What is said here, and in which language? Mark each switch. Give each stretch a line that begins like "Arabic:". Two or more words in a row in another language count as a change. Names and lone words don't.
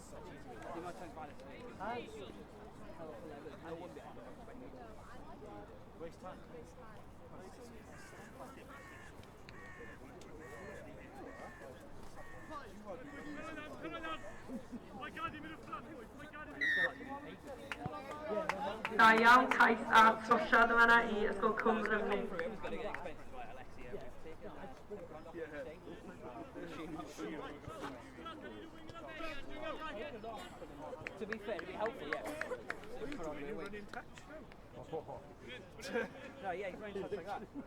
English: Waste time.
Welsh: Da iawn, cais a trosiad yma i Ysgol Cwm Rymni.
English: To be fair, it'd be helpful, yeah. No, yeah, he's running touch like that.